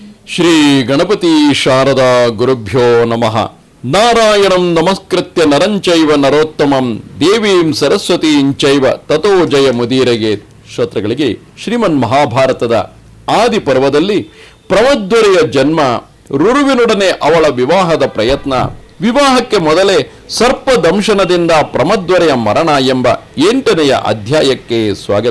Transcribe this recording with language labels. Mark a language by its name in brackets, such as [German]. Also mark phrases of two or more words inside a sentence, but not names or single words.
[Sanskrit] ಶ್ರೀ ಗಣಪತಿ ಶಾರದಾ ಗುರುಭ್ಯೋ ನಮಃ. ನಾರಾಯಣಂ ನಮಸ್ಕೃತ್ಯ ನರಂಚೈವ ನರೋತ್ತಮಂ ದೇವೀಂ ಸರಸ್ವತೀಂಚೈವ ತಥೋ ಜಯ ಮುದೀರಗೆ. [Kannada] ಶ್ರೋತೃಗಳಿಗೆ ಶ್ರೀಮನ್ ಮಹಾಭಾರತದ ಆದಿ ಪರ್ವದಲ್ಲಿ ಪ್ರಮದ್ವರೆಯ ಜನ್ಮ, ರುರುವಿನೊಡನೆ ಅವಳ ವಿವಾಹದ ಪ್ರಯತ್ನ, ವಿವಾಹಕ್ಕೆ ಮೊದಲೇ ಸರ್ಪದಂಶನದಿಂದ ಪ್ರಮದ್ವರೆಯ ಮರಣ ಎಂಬ 8ನೆಯ ಅಧ್ಯಾಯಕ್ಕೆ ಸ್ವಾಗತ.